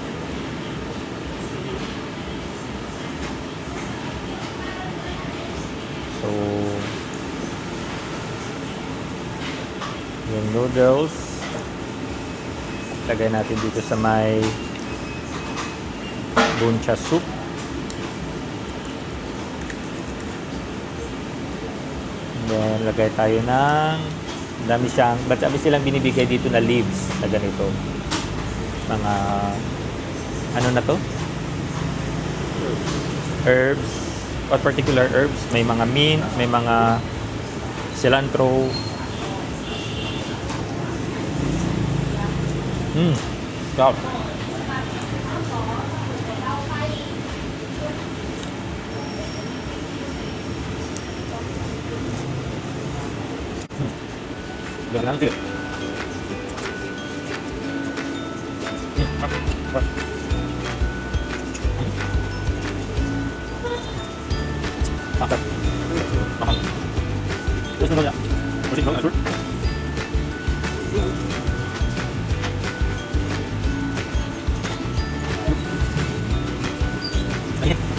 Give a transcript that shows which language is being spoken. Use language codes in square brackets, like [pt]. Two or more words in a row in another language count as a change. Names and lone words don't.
[tl] So, yung noodles, lagay natin dito sa may buncha soup. Then, lagay tayo ng dami silang binibigay dito na leaves na ganito. Mga, ano na to? [en] Herbs. What particular herbs? [tl] May mga mint, may mga cilantro. Stop. [id] Ganang sih. Makan. Makan. Terus nanya. Masih belum ngatur. Ini.